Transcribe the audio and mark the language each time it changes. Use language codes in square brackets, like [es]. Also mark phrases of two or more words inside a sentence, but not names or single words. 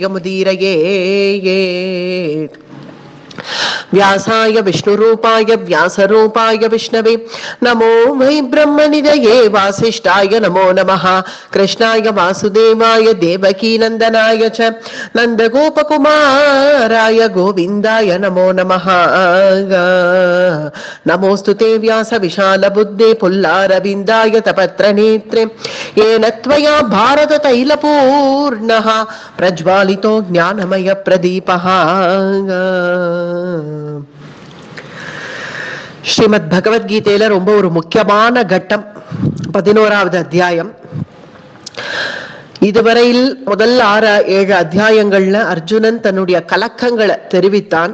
[sa] जयमुदीरयेत् व्यासाय विष्णुरूपाय व्यासरूपाय विष्णवे नमो वै ब्रह्मनिधये वासिष्ठाय नमो नमः कृष्णाय वासुदेवाय देवकीनन्दनाय च नन्दगोपकुमाराय गोविन्दाय नमो नमः नमोऽस्तु ते व्यास विशालबुद्धे पुल्लारविन्दाय तपत्रनेत्रे येन त्वया भारततैलपूर्णः प्रज्वालितो ज्ञानमय प्रदीपः [ta] ஸ்ரீமத் பகவத்கீதையில ரொம்ப ஒரு முக்கியமான கட்டம் 11வது அத்தியாயம். இதுவரையில் முதல் 6-7 அத்தியாயங்கள்ல அர்ஜுனன் தன்னுடைய கலக்கங்களை தெரிவித்தான்.